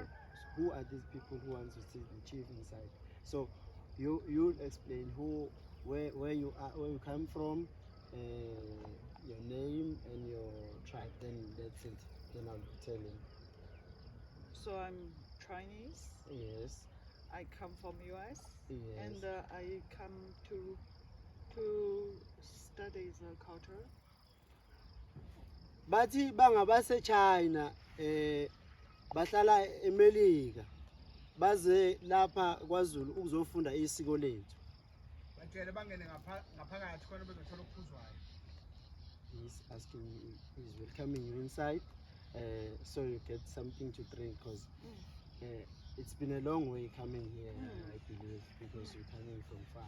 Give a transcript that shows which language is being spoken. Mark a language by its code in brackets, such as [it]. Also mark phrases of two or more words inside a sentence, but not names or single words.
[en] Who are these people who want to see the chief inside? So you'll explain where you are, where you come from, your name and your tribe. Then that's it. Then I'll tell him. So I'm Chinese. Yes. I come from US. Yes. And I come to study the culture. [zu] Bathi bangabase China bahlala eMelika baze lapha kwaZulu ukuzofunda isiko lethu. Batshele bangene ngaphakathi khona bezothola ukuphuzwayo. [en] He's asking you, he's welcoming you inside so you get something to drink because it's been a long way coming here, I believe, because you're coming from far.